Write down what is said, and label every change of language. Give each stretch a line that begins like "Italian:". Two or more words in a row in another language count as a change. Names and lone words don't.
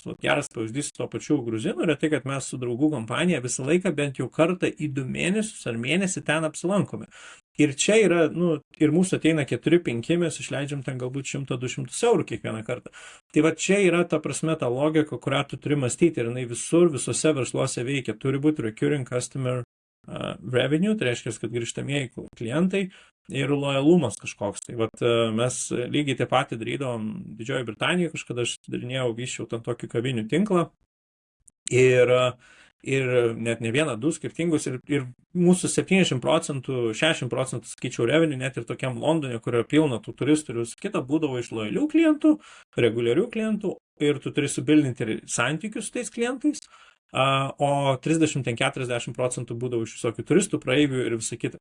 Lithuanian: Geras pavyzdys su to pačiu gruzinu yra tai, kad mes su draugų kompanija visą laiką bent jau kartą į 2 mėnesius ar mėnesį ten apsilankome. Ir čia yra, ir mūsų ateina 4-5, mes išleidžiam ten galbūt 100-200 eurų kiekvieną kartą. Tai va čia yra ta prasme ta logika, kurią tu turi mąstyti ir jinai visose versluose veikia. Turi būti
English: recurring customer revenue,
Lithuanian: tai reiškia, kad grįžtamieji klientai ir lojalumas kažkoks. Tai vat mes lygiai taip pat darydavom Didžiojoje Britanijoje, kažkada aš darinėjau, vyščiau ten tokį kavinių tinklą ir net ne 1-2 skirtingus ir mūsų 70%, 60%, sakyčiau, revenue, net ir tokiam Londone, kurio pilna tų turistų ir visą kitą, būdavo iš lojalių klientų, reguliarių klientų ir tu turi subildinti santykius su tais klientais, o 30-40% būdavo iš visokių turistų, praeivių ir visą kitą.